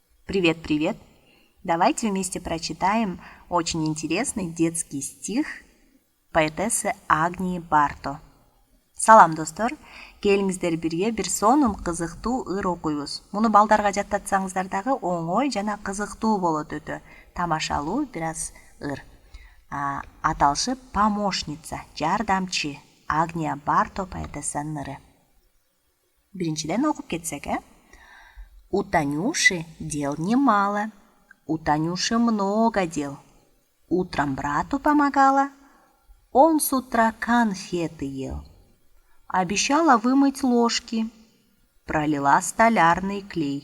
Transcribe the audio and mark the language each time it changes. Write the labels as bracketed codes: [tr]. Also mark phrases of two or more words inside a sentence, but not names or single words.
[ru] Привет, привет! Давайте вместе прочитаем очень интересный детский стих поэтессы Агнии Барто. [ky] Салам, достор! Келиңиздер бирге бир сонун кызыктуу ыр окуйбуз. Муну балдарга жаттатсаңыздар дагы оңой жана кызыктуу болот өтө. Тамашалуу бир аз ыр. Аталышы помощница, жардамчы. Агния Барто поэтессанын ыры. Биринчиден окуп кетсек, [ru] У Танюши дел немало, у Танюши много дел. Утром брату помогала, он с утра конфеты ел. Обещала вымыть ложки, пролила столярный клей.